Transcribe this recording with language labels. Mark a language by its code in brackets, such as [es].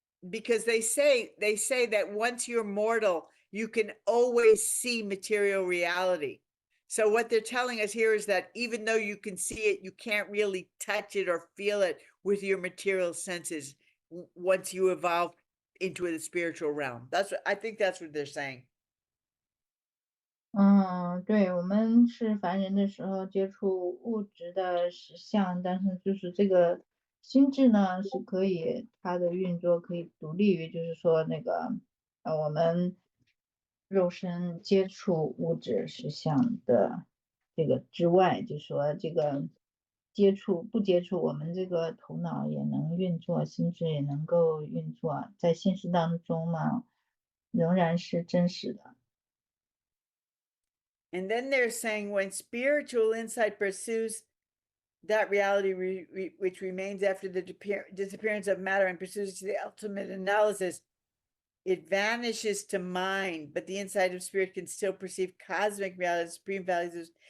[en] Because they say that once you're mortal, you can always see material reality. So what they're telling us here is that even though you can see it, you can't really touch it or feel it with your material senses once you evolve into the spiritual realm. I think that's what they're saying. [zh] 对，我们是凡人的时候接触物质的实相，但是就是这个心智呢是可以它的运作可以独立于，就是说那个我们肉身接触物质实相的这个之外，就说这个不接触，我们这个头脑也能运作，心智也能够运作，在现实当中嘛，仍然是真实的。 [en] And then they're saying when spiritual insight pursues that reality which remains after the disappearance of matter and pursues the ultimate analysis, it vanishes to mind, but the insight of spirit can still perceive cosmic reality, supreme values.